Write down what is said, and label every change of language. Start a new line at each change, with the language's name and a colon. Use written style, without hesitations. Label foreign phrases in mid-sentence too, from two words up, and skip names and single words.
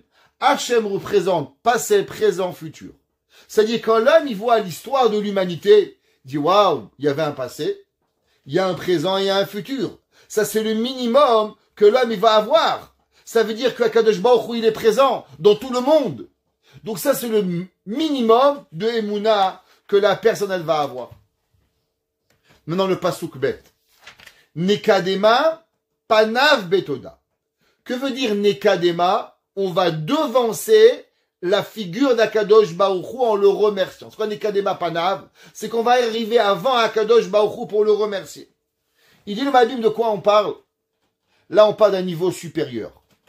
French: Hachem représente passé, présent, futur. C'est-à-dire quand l'homme il voit l'histoire de l'humanité, il dit waouh, il y avait un passé, il y a un présent et il y a un futur. Ça c'est le minimum que l'homme il va avoir. Ça veut dire que Akadosh Baruch Hu il est présent dans tout le monde. Donc ça c'est le minimum de Emouna que la personne elle va avoir. Maintenant le
Hebrew: פסוק ב'. נקדמה פניו בתודה.
French: Que veut dire Nekadema? On va devancer la figure d'Akadosh Baruch Hu en le remerciant. C'est quoi
Hebrew: נקדמה פניו?
French: C'est qu'on va arriver avant Akadosh Baruch Hu pour le remercier. Il dit le Malbim de quoi on parle? Là on parle d'un niveau supérieur.